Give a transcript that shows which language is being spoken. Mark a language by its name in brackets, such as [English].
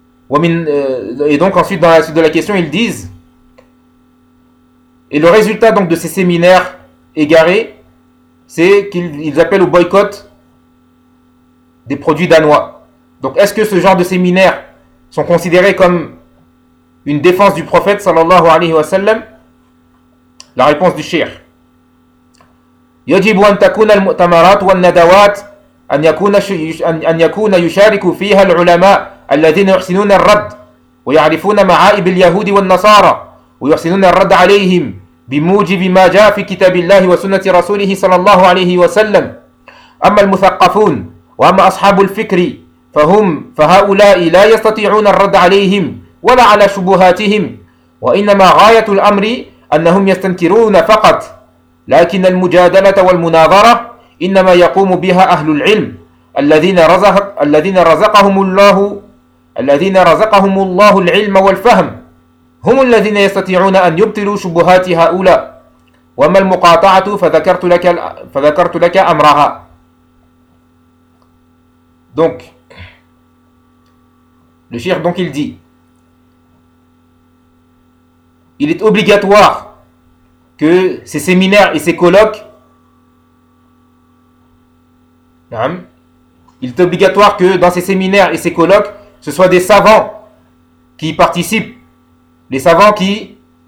[French] Et donc ensuite dans la suite de la question ils disent, et le résultat donc de ces séminaires égarés, c'est qu'ils appellent au boycott des produits danois. Donc est-ce que ce genre de séminaires sont considérés comme une défense du prophète [Arabic] sallallahu alayhi wa sallam? [French] La réponse du shir. [Arabic] يجب أن تكون المؤتمرات والندوات أن يكون يشارك فيها العلماء الذين يحسنون الرد ويعرفون معائب اليهود والنصارى ويحسنون الرد عليهم بموجب ما جاء في كتاب الله وسنة رسوله صلى الله عليه وسلم. أما المثقفون وأما أصحاب الفكر فهؤلاء لا يستطيعون الرد عليهم ولا على شبهاتهم، وإنما غاية الأمر أنهم يستنكرون فقط، لكن المجادلة والمناظرة إنما يقوم بها أهل العلم الذين رزقهم الله العلم والفهم، هم الذين يستطيعون أن يبطلوا شبهات هؤلاء. وما المقاطعة فذكرت لك أمرها. [French] Donc le cheikh donc il dit, il est obligatoire que ces séminaires et ces colloques, il est obligatoire que dans ces séminaires et ces colloques, ce soit des savants qui y participent, les savants qui